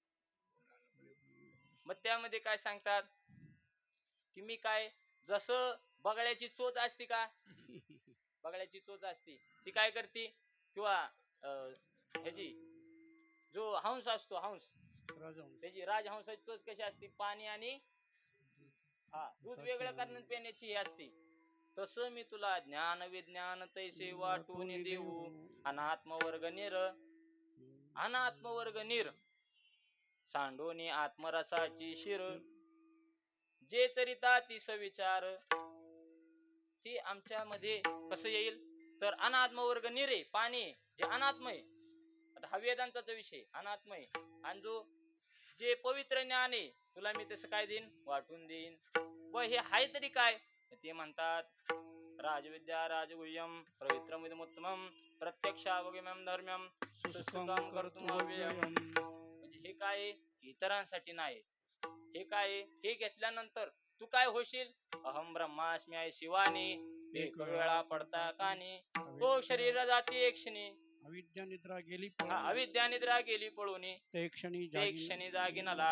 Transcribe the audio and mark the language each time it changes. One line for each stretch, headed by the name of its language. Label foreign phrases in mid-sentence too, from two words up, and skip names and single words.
Marathi: मग त्यामध्ये काय सांगतात की मी काय, जसं बगळ्याची चोच असते का, बगळ्याची चोच असते ती काय करते, किंवा ह्याची जो हंस असतो, हंस, त्याची राजहंसाची चोच कशी असते, पाणी आणि दूध वेगळं करण्यात पिण्याची ही असते. तसं मी तुला ज्ञान विज्ञान तैसे वाटून देऊ. अनात्मवर्ग निर, अनात्मवर्ग निर सांडोनी आत्मरसाची शिर, जे चरिता ती सविचार. ती आमच्या मध्ये कसं येईल, तर अनात्मवर्ग निरे, पाणी जे अनात्मय, आता हा वेदांताचा विषय अनात्मय, आणि जो जे पवित्र ज्ञान आहे तुला मी तसं काय देईन, वाटून देईन. व हे हाय तरी काय, ते म्हणतात
Sanskrit: राजविद्या राजगुह्यम पवित्रमुत्तमम प्रत्यक्षावगम्यम धर्म्यम सुसुखम कर्तुम अव्ययम.
Marathi: म्हणजे हे काय, इतरांसाठी नाही, हे काय, हे घेतल्यानंतर तू काय होशील,
Sanskrit: अहम ब्रह्मास्मी
Marathi: शिवानी एक वेळा पडता कानी, तो शरीर जाती एक क्षणी, अविद्या निद्रा गेली, अविद्या निद्रा गेली पळून, ते क्षणी जागिनाला.